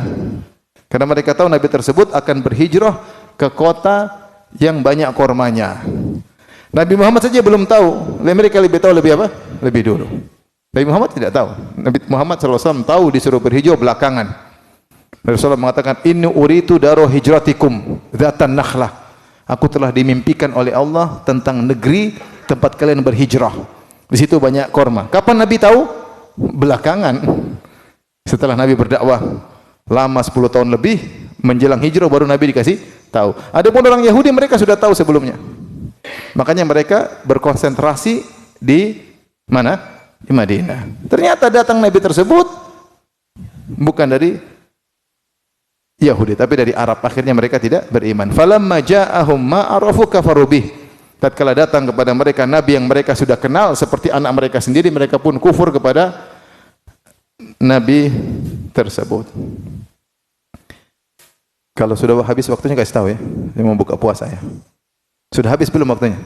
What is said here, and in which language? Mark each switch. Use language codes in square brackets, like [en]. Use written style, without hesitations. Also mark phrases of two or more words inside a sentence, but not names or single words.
[id] Karena mereka tahu nabi tersebut akan berhijrah ke kota yang banyak kormanya. Nabi Muhammad saja belum tahu, mereka lebih tahu lebih apa? Lebih dulu. Nabi Muhammad tidak tahu. Nabi Muhammad SAW tahu disuruh berhijrah belakangan. Nabi SAW mengatakan, [ar] إني أريت دار هجرتكم ذات نخلة. [id] Aku telah dimimpikan oleh Allah tentang negeri tempat kalian berhijrah. Di situ banyak korma. Kapan Nabi tahu? Belakangan. Setelah Nabi berdakwah lama 10 tahun lebih, menjelang hijrah baru Nabi dikasih tahu. Adapun orang Yahudi mereka sudah tahu sebelumnya. Makanya mereka berkonsentrasi di mana? Di Madinah. Ternyata datang Nabi tersebut bukan dari Yahudi tapi dari Arab. Akhirnya mereka tidak beriman. [ar] فلما جاءهم ما عرفوا كفروا به. [id] Tatkala datang kepada mereka nabi yang mereka sudah kenal seperti anak mereka sendiri, mereka pun kufur kepada nabi tersebut. Kalau sudah habis waktunya kasih tahu ya. Saya mau buka puasa ya. Sudah habis belum waktunya?